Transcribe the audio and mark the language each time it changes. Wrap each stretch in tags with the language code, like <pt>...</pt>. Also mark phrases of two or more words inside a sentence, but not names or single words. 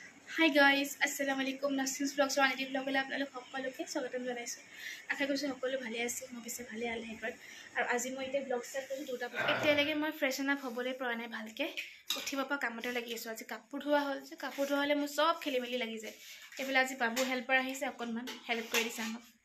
<en>Hi guys, Assalamualaikum.</en> <as>Nasrin's vlogs or Anity vlog আপোনালোক সকলোকে স্বাগতম জনাইছো। আশা কৰিছো সকলো ভালে আছে, মই বেছি ভালে আলহামদুলিল্লাহ। আৰু আজি মই এটা</as> <en>blog start</en> <as>কৰিছো দুটা বজাত। এতিয়ালৈকে মই</as> <en>freshen up</en> <as>হ'বলৈ পৰা নাই ভালকে। উঠিব পৰা কামতে লাগি আছো। আজি কাপোৰ ধোৱা হ'ল যে কাপোৰ ধোৱা হ'লে মোৰ সব খেলিমেলি লাগি যায়। এইফালে আজি বাবু হেল্পাৰ আহিছে অকণমান হেল্প কৰি দিছে আমাক।</as>